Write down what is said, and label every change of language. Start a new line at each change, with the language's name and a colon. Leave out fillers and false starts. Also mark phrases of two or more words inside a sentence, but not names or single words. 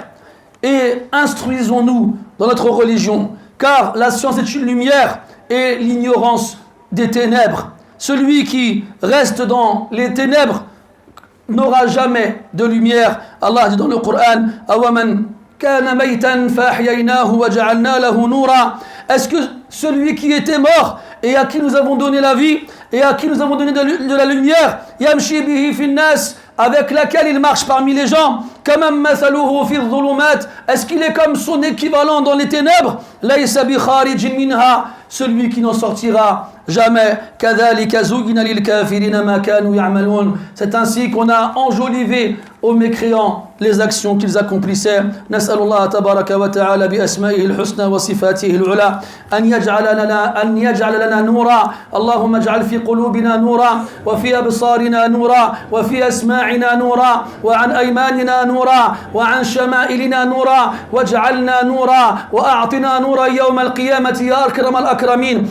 French: Et instruisons-nous dans notre religion, car la science est une lumière et l'ignorance des ténèbres. Celui qui reste dans les ténèbres n'aura jamais de lumière. Allah dit dans le Coran,
Arabic: أوَمن كان ميتًا فأحييناه وجعلنا له نورًا.
French: Est-ce que celui qui était mort et à qui nous avons donné la vie et à qui nous avons donné de la lumière,
Arabic: يمشي به في الناس,
French: avec laquelle il marche parmi les gens,
Arabic: كمن مثله في الظلمات,
French: est-ce qu'il est comme son équivalent dans les ténèbres,
Arabic: ليس بخارجٍ منها,
French: celui qui n'en sortira jamais.
Arabic: كذلك زُيّن للكافرين ما كانوا يعملون.
French: C'est ainsi qu'on a enjolivé aux mécréants les actions qu'ils accomplissaient.
Arabic: نسأل الله تبارك وتعالى بأسمائه الحسنى وصفاته العلى أن يجعل لنا نورا. اللهم اجعل في قلوبنا نورا وفي أبصارنا نورا وفي أسماعنا نورا وعن أيماننا نورا وعن شمائلنا نورا واجعلنا نورا وأعطنا نورا يوم القيامة يا أكرم الأكرمين.